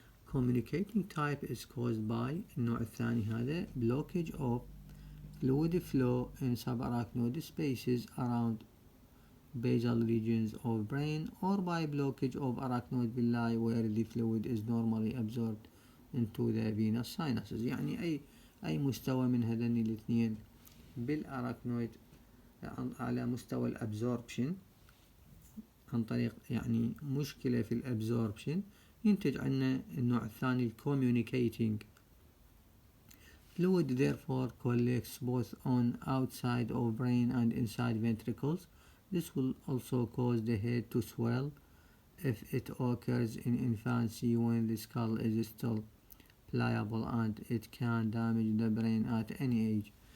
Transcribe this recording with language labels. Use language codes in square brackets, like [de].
[en] Communicating type is caused by [ar] النوع الثاني هذا [en] blockage of fluid flow in subarachnoid spaces around basal regions of brain or by blockage of arachnoid villi where the fluid is normally absorbed into the venous sinuses. [ar] يعني أي مستوى من هذين الاثنين بالأراكنويد على مستوى الابزوربشن عن طريق يعني مشكلة في الابزوربشن ينتج عنا النوع الثاني communicating. [en] Fluid therefore collects both on outside of brain and inside ventricles. This will also cause the head to swell if it occurs in infancy when the skull is still pliable, and it can damage the brain at any age.